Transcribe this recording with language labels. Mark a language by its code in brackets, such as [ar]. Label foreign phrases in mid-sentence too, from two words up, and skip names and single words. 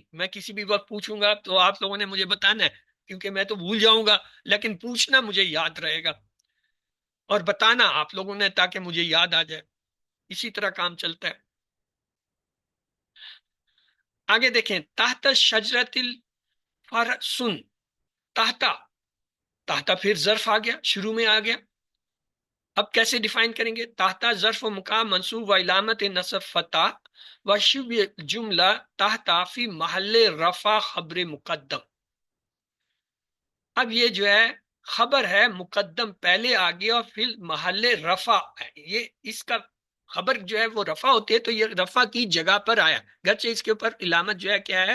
[ur] میں کسی بھی وقت پوچھوں گا تو آپ لوگوں نے مجھے بتانا ہے، کیونکہ میں تو بھول جاؤں گا، لیکن پوچھنا مجھے یاد رہے گا اور بتانا آپ لوگوں نے تاکہ مجھے یاد آ جائے. اسی طرح کام چلتا ہے. آگے دیکھیں، [ar] تحت شجرت الفرسن، [ur] تحت پھر ظرف آ گیا، شروع میں آ گیا. اب کیسے ڈیفائن کریں گے؟ [ar] تحت ظرف و مقام منصوب و علامت نصب فتح و شبہ جملہ تحت فی محل رفع خبر مقدم. [ur] اب یہ جو ہے خبر ہے مقدم پہلے آ گیا اور پھر محل رفع ہے. یہ اس کا خبر جو ہے وہ رفع ہوتی ہے، تو یہ رفع کی جگہ پر آیا، گرچہ اس کے اوپر علامت جو ہے کیا ہے؟